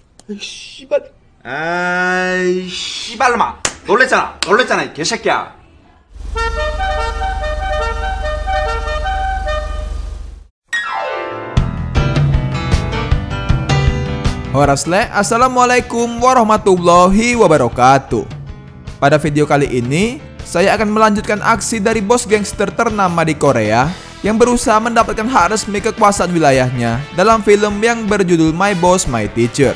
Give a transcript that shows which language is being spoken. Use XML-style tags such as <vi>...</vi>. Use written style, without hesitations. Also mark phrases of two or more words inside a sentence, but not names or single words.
<ko>씨발. 아이, 씨발놈아. 놀랬잖아, 이 개새끼야.</ko> <ar>Warasle, السلام عليكم ورحمة الله وبركاته.</ar> <id>Pada video kali ini, saya akan melanjutkan aksi dari bos gangster ternama di Korea yang berusaha mendapatkan hak resmi kekuasaan wilayahnya dalam film yang berjudul My Boss My Teacher.</id>